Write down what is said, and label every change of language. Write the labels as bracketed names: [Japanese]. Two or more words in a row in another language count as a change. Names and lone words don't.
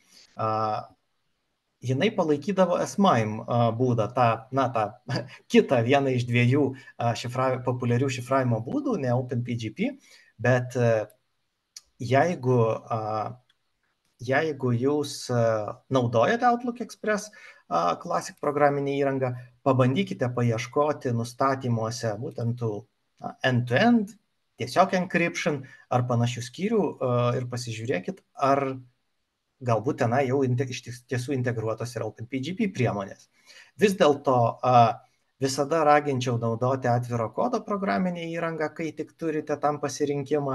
[Lithuanian] jinai palaikydavo S-MIME būdą, tą kitą vieną iš dviejų populiarių šifravimo būdų, ne OpenPGP, bet jeigu jūs naudojate Outlook Express Classic programinę įrangą, pabandykite paieškoti nustatymuose būtent tų end-to-end, tiesiog encryption ar panašių skyrių ir pasižiūrėkit, ar galbūt tenai jau iš tiesų integruotos yra OpenPGP priemonės. Vis dėlto visada raginčiau naudoti atviro kodo programinę įrangą, kai tik turite tam pasirinkimą.